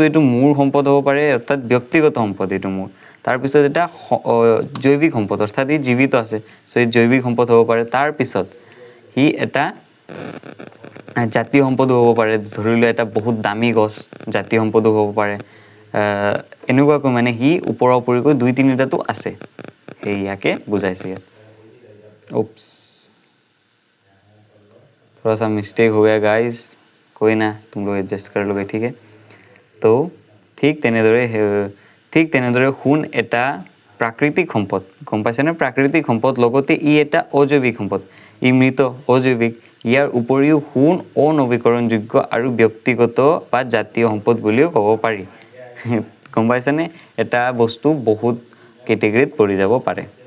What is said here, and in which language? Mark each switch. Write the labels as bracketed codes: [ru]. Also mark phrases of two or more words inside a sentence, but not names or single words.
[as] এইটো মূল সম্পদ হ'ব পাৰে অৰ্থাৎ ব্যক্তিগত সম্পদ এইটো মূল তাৰপিছত এটা জৈৱিক সম্পদ অৰ্থাৎ ই জীৱিত আছে সো এই জৈৱিক সম্পদ হ'ব পাৰে তাৰপিছত ই এটা জাতীয় সম্পদ হ'ব পাৰে ধৰি লোৱা এটা বহুত দামী গছ জাতীয় সম্পদ হ'ব পাৰে এনেকুৱাকৈ মানে হি ওপৰা ওপৰিকৈ দুই তিনিটাটো আছে সেইয়াকে বুজাইছে ইয়াত ओप्स [hi] थोड़ा सा मिस्टेक हो गया गाइस कोई ना तुम लोग एडजस्ट कर लोगे ठीक है तो [as] ঠিক তেনেদৰে সোণ এটা প্ৰাকৃতিক সম্পদ গম পাইছেনে প্ৰাকৃতিক সম্পদ লগতে ই এটা অজৈৱিক সম্পদ ই মৃত অজৈৱিক ইয়াৰ উপৰিও সোণ অনৱীকৰণযোগ্য আৰু ব্যক্তিগত বা জাতীয় সম্পদ বুলিও ক'ব পাৰি গম পাইছেনে এটা বস্তু বহুত কেটেগৰীত পৰি যাব পাৰে